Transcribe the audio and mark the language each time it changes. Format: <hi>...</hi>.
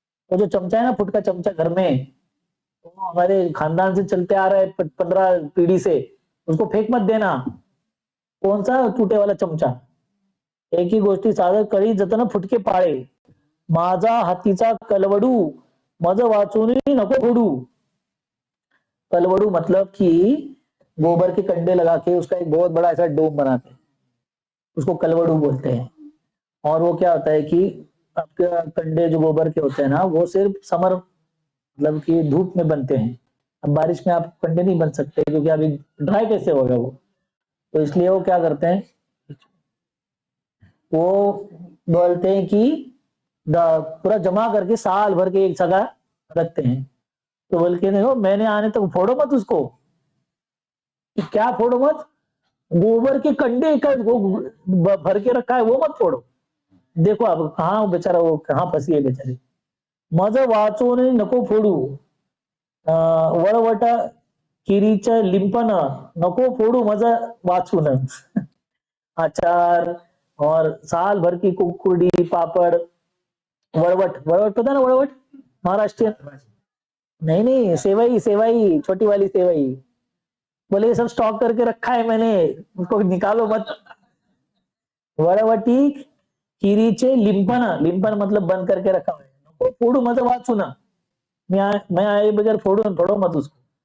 <hi>वो जो चमचा है ना, फुटका चमचा घर में, तो हमारे खानदान से चलते आ रहा है 15 पीढ़ी से, उसको फेंक मत देना. कौन सा टूटे वाला चमचा?</hi> <mr>एकी गोष्टी सादर करी जतन फुटके पाळे, माझा हातीचा कलवडू मज वाचून नको फोडू।</mr> <hi>कलवड़ू मतलब कि गोबर के कंडे लगा के उसका एक बहुत बड़ा ऐसा डोम बनाते हैं, उसको कलवड़ू बोलते हैं। और वो क्या होता है कि आपके कंडे जो गोबर के होते हैं ना, वो सिर्फ समर मतलब कि धूप में बनते हैं। अब बारिश में आप कंडे नहीं बन सकते क्योंकि अभी ड्राई कैसे होगा वो, तो इसलिए वो क्या करते हैं, वो बोलते हैं कि पूरा जमा करके साल भर के एक जगह रखते हैं। तो बोल के देखो मैंने आने तक फोड़ो मत उसको। क्या फोड़ो मत? गोबर के कंडे का वो भर के रखा है वो मत फोड़ो। देखो अब कहाँ बेचारा, वो कहाँ फंसी है बेचारी।</hi> <mr>मज वाचून नको फोडू, वळवट किरीचं लिंपन नको फोडू मज वाचून।</mr> <hi>अचार और साल भर की कुकुड़ी पापड़, वड़वट, वड़वट पता ना, वड़वट महाराष्ट्र, नहीं नहीं सेवई, सेवई छोटी वाली सेवई। बोले ये सब स्टॉक करके रखा है मैंने, उसको निकालो मत।</hi> <mr>वड़वटी किरीचे लिंपन,</mr> <hi>लिंपन मतलब बंद करके रखा है,</hi> <mr>नको फोडू</mr> <hi>मतलब वाचू ना, मैं आए बगैर फोड़ो मत उसको।</hi>